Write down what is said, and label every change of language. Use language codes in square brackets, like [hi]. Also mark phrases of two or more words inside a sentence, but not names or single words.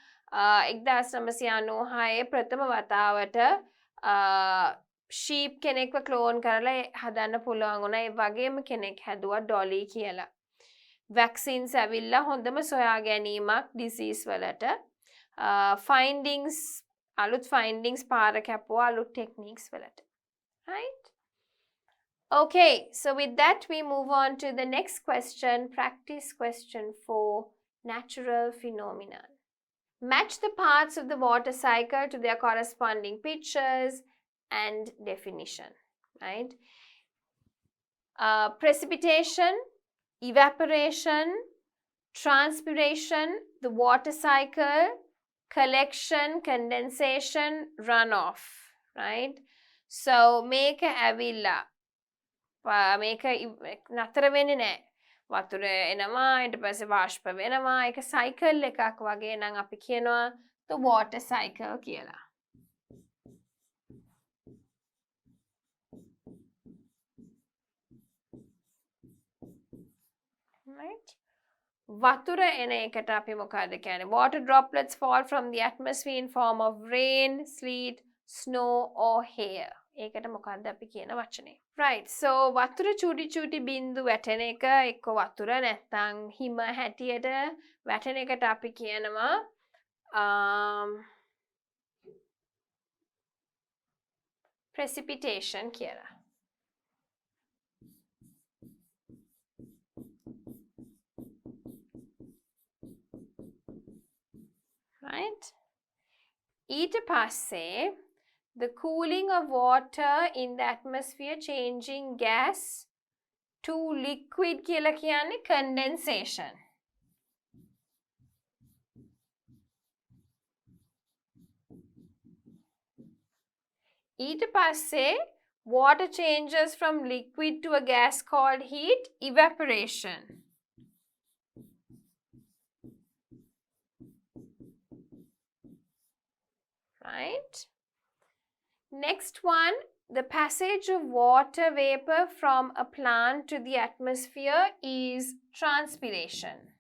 [si] 1996 ප්‍රථම වතාවට sheep කෙනෙක්ව clone කරලා හදන්න පුළුවන් වුණා. ඒ වගේම කෙනෙක් හැදුවා Dolly කියලා. Vaccines ඇවිල්ලා හොඳම සොයා ගැනීමක් disease වලට. Findings අලුත් findings පාර කැපුවා අලුත් techniques වලට. [en] Right? Okay, so with that we move on to the next question, practice question 4, natural phenomenon. Match the parts of the water cycle to their corresponding pictures and definition, right? Precipitation, evaporation, transpiration, the water cycle, collection, condensation, runoff, right? So make a avilla. [si] මේක නතර වෙන්නේ නැහැ. වතුර එනවා ඊට පස්සේ වාෂ්ප වෙනවා. ඒක cycle එකක් වගේ නම් අපි කියනවා [en] the water cycle [si] කියලා. [en] Right? [si] වතුර එන එකට අපි මොකද කියන්නේ? [en] Water droplets fall from the atmosphere in form of rain, sleet, snow or hail. [si] ඒකට මොකක්ද අපි කියන වචනේ? [en] Right. So [si] වතුර චූටි චූටි බින්දු වැටෙන එක එක්ක වතුර නැත්තම් හිම හැටියට වැටෙන එකට අපි කියනවා precipitation කියලා. [en] Right? [si] ඊට පස්සේ [en] the cooling of water in the atmosphere changing gas to liquid [si] කියලා කියන්නේ [en] condensation. [si] ඊට පස්සේ [en] water changes from liquid to a gas called heat evaporation. Right? Next one, the passage of water vapor from a plant to the atmosphere is transpiration.